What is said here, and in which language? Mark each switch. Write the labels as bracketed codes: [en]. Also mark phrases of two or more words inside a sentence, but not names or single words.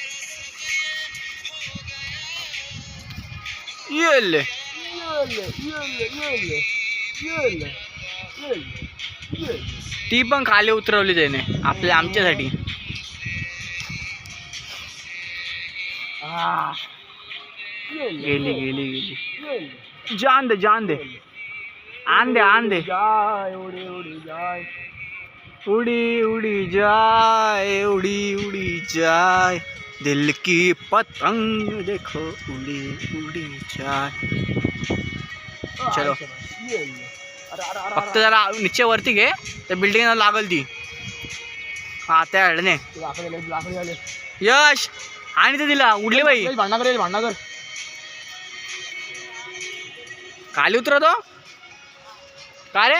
[mr] येले ती पण खाली उतरवली त्याने आपल्या आमच्यासाठी. गेली गेली गेली. जान दे जान दे. आन दे आन दे. [hi] उडी उडी जाय. उड़ी उड़ी जाए उड़ी उड़ी जाए दिल की पतंग देखो उड़ी उड़ी जाए. [mr] चलो फक्त जरा निश्चय वरती घे त्या बिल्डिंग लागल ती. हा त्या हेडने यश आणि ते दिला उडली बाई. भांडणा कर खाली उतरतो का रे?